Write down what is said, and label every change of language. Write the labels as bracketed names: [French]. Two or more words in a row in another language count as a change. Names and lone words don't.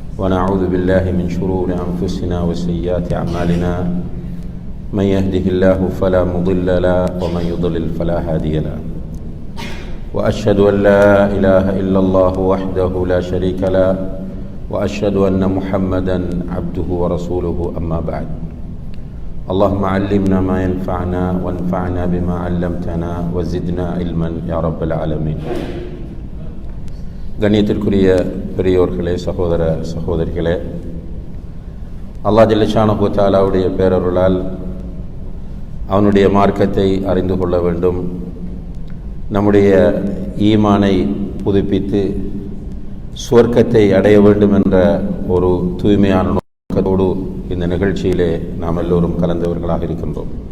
[Arabic] ونعوذ بالله من شرور أنفسنا وسيئات أعمالنا من يهده الله فلا مضل له ومن يضلل فلا هادي له وأشهد أن لا إله إلا الله وحده لا شريك له وأشهد أن محمدا عبده ورسوله أما بعد اللهم علمنا ما ينفعنا وانفعنا بما علمتنا وزدنا علما يا رب العالمين. [Tamil] கண்ணியத்திற்குரிய பெரியோர்களே, சகோதர சகோதரிகளே, [Arabic] الله جل شأنه وتعالى [Tamil] பேரருளால் அவனுடைய மார்க்கத்தை அறிந்து கொள்ள வேண்டும், நம்முடைய ஈமானை புதுப்பித்து சுவர்க்கத்தை அடைய வேண்டும் என்ற ஒரு தூய்மையான நோக்கத்தோடு இந்த நிகழ்ச்சியிலே நாம் எல்லோரும் கலந்தவர்களாக இருக்கின்றோம்.